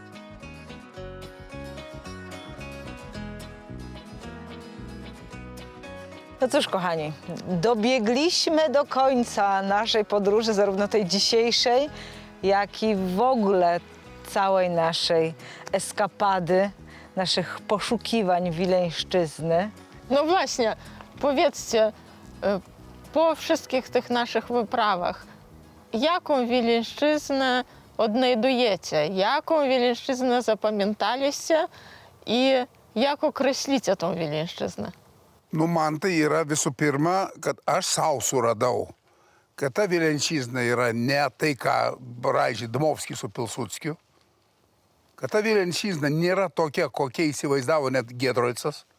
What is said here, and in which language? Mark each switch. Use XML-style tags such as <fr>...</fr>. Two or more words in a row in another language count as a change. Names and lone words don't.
<pl>No cóż, kochani, dobiegliśmy do końca naszej podróży, zarówno tej dzisiejszej, jak i w ogóle całej naszej eskapady, naszych poszukiwań Wileńszczyzny. No właśnie, powiedzcie, po wszystkich tych naszych wyprawach, jaką Wileńszczyznę odnajdujecie, jaką Wileńszczyznę zapamiętaliście i jak określicie tą Wileńszczyznę?</pl> <lt>Nu, man tai yra visų pirma, kad aš savo suradau, kad ta Vilenčizna yra ne tai, ką braižė Dmovskis su Pilsudskiu, kad ta Vilenčizna nėra tokia, kokia įsivaizdavo net Giedroicas,</lt>